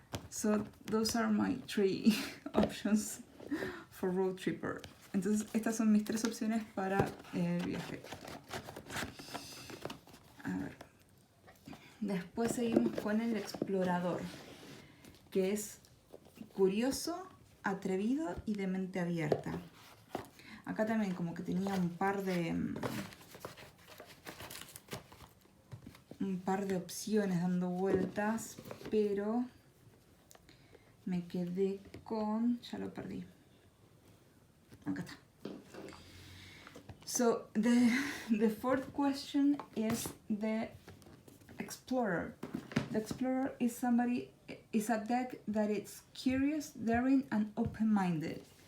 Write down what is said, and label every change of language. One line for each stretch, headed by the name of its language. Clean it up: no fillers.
English: So those are my 3 options for road tripper.
Spanish: Entonces estas son mis 3 opciones para el viaje. A ver. Después seguimos con el explorador, que es curioso, atrevido y de mente abierta. Acá también como que tenía un par de opciones dando vueltas, pero me quedé con... ya lo perdí. Acá está.
English: So the fourth question is the explorer. The explorer is a deck that is curious, daring, and open-minded.